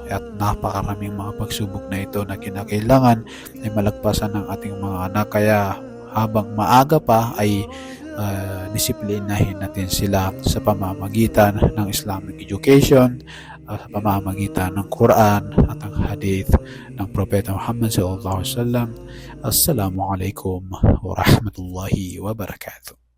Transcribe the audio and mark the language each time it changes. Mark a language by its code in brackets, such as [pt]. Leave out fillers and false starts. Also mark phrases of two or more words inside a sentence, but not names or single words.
[tl] At napakaraming mga pagsubok na ito na kinakailangan ay malagpasan ng ating mga anak. Kaya habang maaga pa ay disiplinahin natin sila sa pamamagitan ng [en] Islamic education [tl] sa pamamagitan ng Quran at ang hadith ng Propeta Muhammad [ar] صلى الله عليه وسلم. السلام عليكم ورحمة الله وبركاته.